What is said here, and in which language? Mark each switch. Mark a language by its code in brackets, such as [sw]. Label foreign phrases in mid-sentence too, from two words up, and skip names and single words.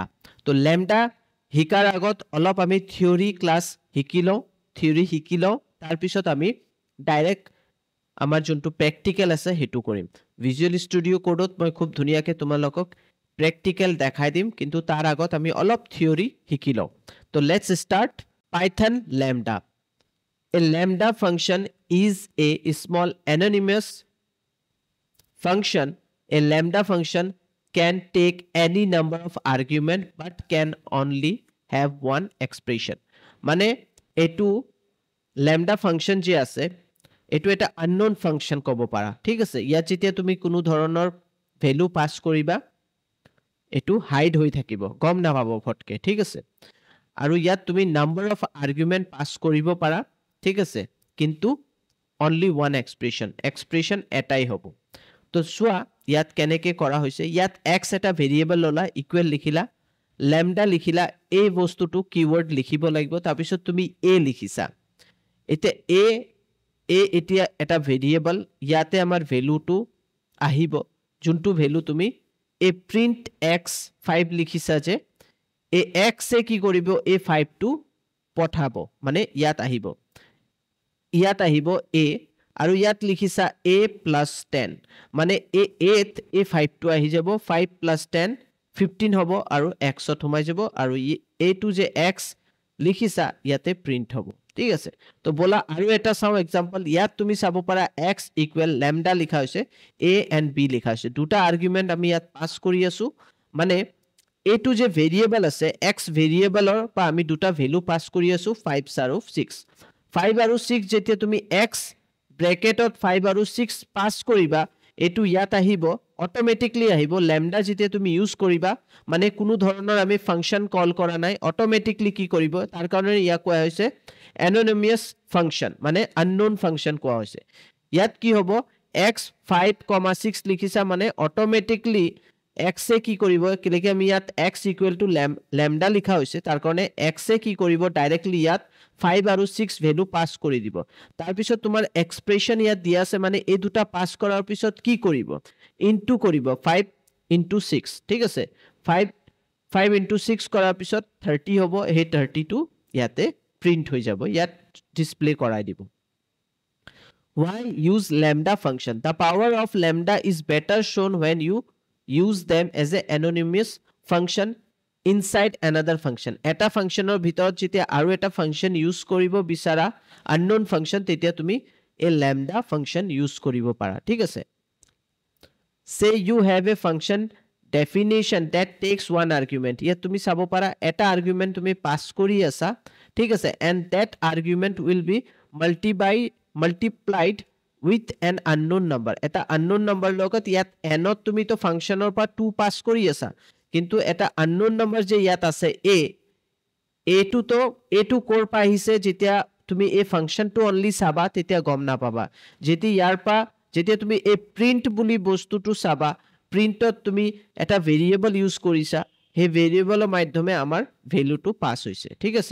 [as] তো ল্যাম্ডা শিকাৰ আগত অলপ আমি [en] theory class [as] শিকিলো, তাৰ পিছত আমি ডাইৰেক্ট আমাৰ যোনটো প্ৰ্যাকটিক্যাল আছে হেতু কৰিম। ভিজুৱেল ষ্টুডিও কোডত মই খুব ধুনিয়াকে তোমালোকক প্ৰ্যাকটিক্যাল দেখাই দিম, কিন্তু তাৰ আগত আমি অলপ থিওৰি শিকিলো। [en] So let's start Python lambda. A lambda function is a small anonymous function. A lambda function can take any number of arguments but can only have one expression. [as] মানে এটু [en] lambda function [as] যে আছে এটু এটা [en] unknown function [as] কব পাৰা, ঠিক আছে। ইয়াত যেতিয়া তুমি কোনো ধৰণৰ [en] value pass [as] কৰিবা এটু হাইড হৈ থাকিব, গম নাপাব ফটকে, ঠিক আছে। আৰু ইয়াত তুমি [en] number of argument pass [as] কৰিব পাৰা, ঠিক আছে, কিন্তু [en] only one expression [as] এটাই হ'ব। তো সোয়া ইয়াত কেনেকে কৰা হৈছে, ইয়াত x এটা ভেৰিয়েবল ললা, ইকুৱেল লিখিলা, ল্যাম্ডা লিখিলা, এই বস্তুটো কিৱৰ্ড লিখিব লাগিব, তাৰ পিছত তুমি a লিখিছা। এতিয়া a এতিয়া এটা ভেৰিয়েবল, ইয়াতে আমাৰ ভ্যালুটো আহিব, যোনটো ভ্যালু তুমি a print x5 লিখিছা যে এই x এ কি কৰিব, এই 5 টো পঠাব, মানে ইয়াত আহিব a আৰু ইয়াত লিখিছা a plus 10, মানে a ত এই 5 টো আহি যাব, 5 plus 10 15 হ'ব আৰু x ত সোমাই যাব, আৰু a টো যে x লিখিছা ইয়াতে প্ৰিন্ট হ'ব, ঠিক আছে। তো বলা আৰু এটা চাও এক্সাম্পল। ইয়াত তুমি চাব পাৰা x [en] equal lambda [as] লিখা হৈছে, [en] a and b [as] লিখা হৈছে, দুটা আৰ্গুমেন্ট আমি ইয়াত পাস কৰি আছো। মানে এটু যে ভেৰিয়েবল আছে x ভেৰিয়েবলৰ পৰা আমি দুটা ভ্যালু পাস কৰি আছো, 5 আৰু 6। 5 আৰু 6 যেতিয়া তুমি x ব্ৰেকেটত 5 আৰু 6 পাস কৰিবা, এটু ইয়াত আহিব, অটোমেটিকলি আহিব। ল্যাম্ডা যেতিয়া তুমি ইউজ কৰিবা, মানে কোনো ধৰণৰ আমি [en] function call [as] কৰা নাই, অটোমেটিকলি কি কৰিব, তাৰ কাৰণে ইয়া কোৱা হৈছে [en] anonymous function, [as] মানে [en] unknown function [as] কোৱা হৈছে। ইয়াত কি হ'ব, x 5, 6 লিখিছা, মানে অটোমেটিকলি x এ কি কৰিব, কিলেকে আমি ইয়াত x [en] equal to lambda [as] লিখা হৈছে, তাৰ কাৰণে x এ কি কৰিব, ডাইৰেক্টলি ইয়াত 5 আৰু 6 ভ্যালু পাস কৰি দিব। তাৰ পিছত তোমাৰ এক্সপ্ৰেশন ইয়াত দিয়া আছে, মানে এই দুটা পাস কৰাৰ পিছত কি কৰিব, ইনটু কৰিব, 5 into 6, ঠিক আছে। 5 into 6 কৰাৰ পিছত 30 হ'ব, এই 30 টো ইয়াতে প্ৰিন্ট হৈ যাব, ইয়াত ডিসপ্লে কৰাই দিব। [en] Why use lambda function? The power of lambda is better shown when you use them as a anonymous function inside another function. [as] এটা ফাংশনৰ ভিতৰত যেতিয়া আৰু এটা [en] function use [as] কৰিব বিচাৰা, [en] unknown function, [as] তেতিয়া তুমি এই [en] lambda function [as] ইউজ কৰিব পাৰা, ঠিক আছে। [en] Say you have a function definition that takes one argument. [as] ইয়াত তুমি চাব পাৰা এটা আৰ্গুমেন্ট তুমি পাস কৰি আছা, ঠিক আছে, [en] and that argument will be multiplied with an unknown number. [as] এটা [en] unknown number [as] লগত ইয়াত n ত তুমি তো ফাংশনৰ পৰা 2 পাস কৰি আছা, কিন্তু এটা [en] unknown number [as] যে ইয়াত আছে a টো কৰ পৰা আহিছে, যেতিয়া তুমি এই ফাংশনটো অনলি চাবা তেতিয়া গম নাপাবা। যেতিয়া তুমি এই প্ৰিন্ট বুলি বস্তুটো চাবা, প্ৰিন্টত তুমি এটা ভেৰিয়েবল ইউজ কৰিছা, সেই ভেৰিয়েবলৰ মাধ্যমে আমাৰ ভ্যালুটো পাস হৈছে, ঠিক আছে।